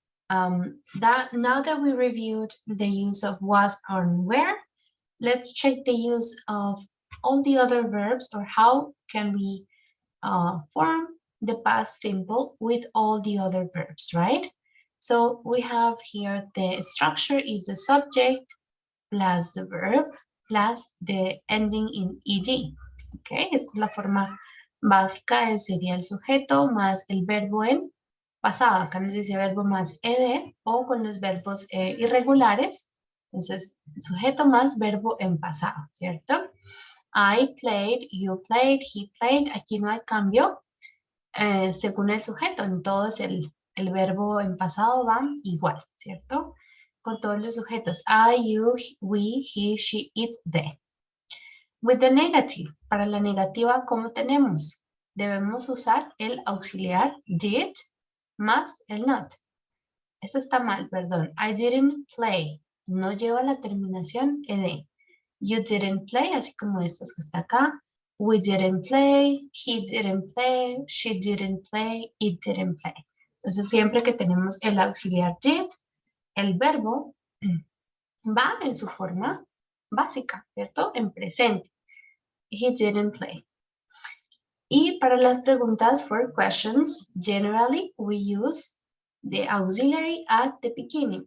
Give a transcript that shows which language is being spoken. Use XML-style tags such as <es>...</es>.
<en>Now that we reviewed the use of was and where, let's check the use of all the other verbs, or how can we form the past simple with all the other verbs, right? So we have here the structure is the subject plus the verb plus the ending in ed.</en> <es>Okay, esta es la forma básica, sería el sujeto más el verbo en pasado. Acá nos dice verbo más ed, o con los verbos irregulares. Entonces, sujeto más verbo en pasado, ¿cierto?</es> <en>I played, you played, he played.</en> <es>Aquí no hay cambio según el sujeto. En todos el verbo en pasado va igual, ¿cierto? Con todos los sujetos.</es> <en>I, you, we, he, she, it, they. With the negative,</en> <es>para la negativa, ¿cómo tenemos? Debemos usar el auxiliar did más el not. Esto está mal, perdón.</es> <en>I didn't play.</en> <es>No lleva la terminación ed.</es> <en>You didn't play,</en> <es>así como estas que está acá.</es> <en>We didn't play, he didn't play, she didn't play, it didn't play.</en> <es>Entonces, siempre que tenemos el auxiliar did, el verbo va en su forma básica, ¿cierto? En presente.</es> <en>He didn't play.</en> <es>Y para las preguntas</es> <en>for questions, generally we use the auxiliary at the beginning.</en>